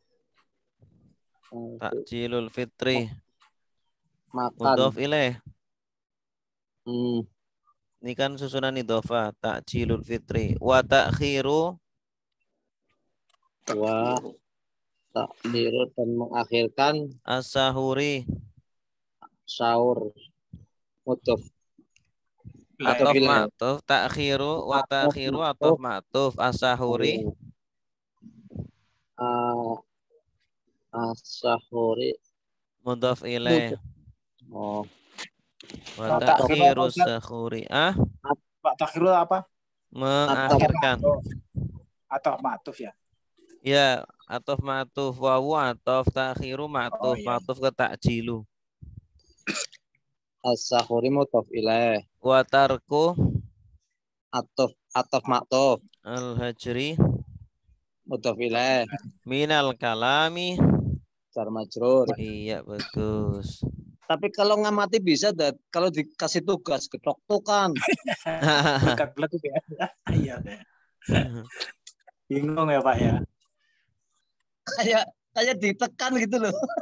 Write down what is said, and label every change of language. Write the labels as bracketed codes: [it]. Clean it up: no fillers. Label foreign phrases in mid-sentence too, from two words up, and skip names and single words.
[ar] تعجيل الفطر. [id] Makan. [ar] مضاف إليه. [id] Ini kan susunan idhofah. [ar] تعجيل الفطر وتأخير. [id] Dan mengakhirkan [ar] as-sahuri. سحور مضاف. عطف معطوف. تأخير وتأخير عطف معطوف. As-sahuri. As-sahuri. مضاف إليه. Oh. وتأخير السحور. [id] Pak takhiru apa? Mengakhirkan. Atau ma'tuf ya? [ar] Ya, عطف معطوف. واو عطف تأخير معطوف. Ma'tuf ke ta'jilu. السحور مضاف إليه. وترك عطف معطوف. Al-hajri مضاف إليه. من الكلام جار مجرور. [id] Iya, bagus. Tapi kalau ngamati bisa, kalau dikasih tugas ketok-tokan. Iya. Bingung ya Pak ya. Kayak ditekan gitu loh.